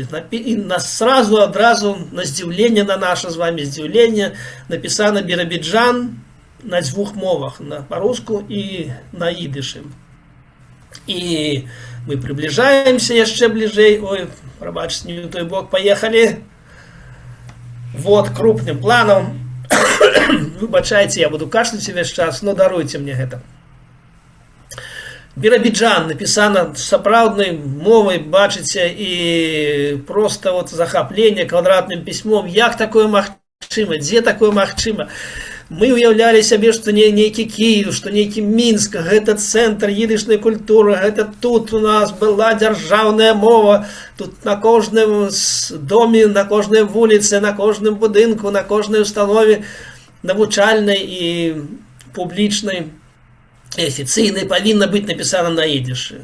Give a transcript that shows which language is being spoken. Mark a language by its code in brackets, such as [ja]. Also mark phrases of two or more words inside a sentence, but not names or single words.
[be] І сразу адразу на здзіўленне, на наше з вами здзіўленне, напісана Біробіджан на двух мовах, на па-руску і на идышы. І мы приближаемся яшчэ бліжэй. Ой, прабачце, не ў той бок паехалі. [ru] Вот крупным планом. [be] Выбачайце, я буду кашлять весь час, но даруйте мне гэта. Біробіджан написано сапраўднай мовай, бачыце, і просто вот захапленне квадратным пісьмом. Як такое магчыма? Дзе такое магчыма? Мы уяўлялі сябе, што нейкі Кіев, што нейкі Мінск, гэта цэнтр идышнай культуры, гэта тут у нас была дзяржаўная мова, тут на кожным доме, на кожнай вуліцы, на кожным будынку, на кожнай установе навучальнай і публічнай, афіцыйнай павінна быць напісана на идышы.